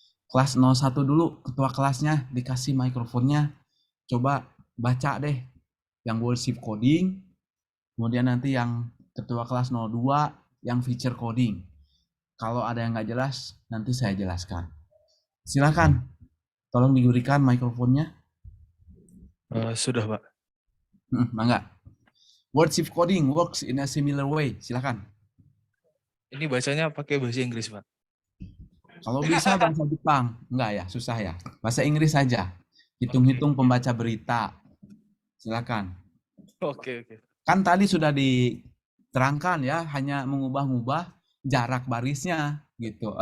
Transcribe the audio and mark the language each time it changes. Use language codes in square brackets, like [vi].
[id] Kelas 01 dulu, ketua kelasnya dikasih mikrofonnya, coba baca deh yang word shift coding, kemudian nanti yang ketua kelas 02 yang feature coding. Kalau ada yang nggak jelas, nanti saya jelaskan. Silakan, tolong diberikan mikrofonnya. Sudah, Pak. [su] Mangga. [en] Word shift coding works in a similar way. [id] Silakan. Ini bacanya pakai bahasa Inggris, Pak. Kalau bisa bahasa Jepang, enggak ya, susah ya. Bahasa Inggris saja. Hitung-hitung pembaca berita. Silakan. Oke. Kan tadi sudah diterangkan ya, hanya mengubah-ubah jarak barisnya gitu.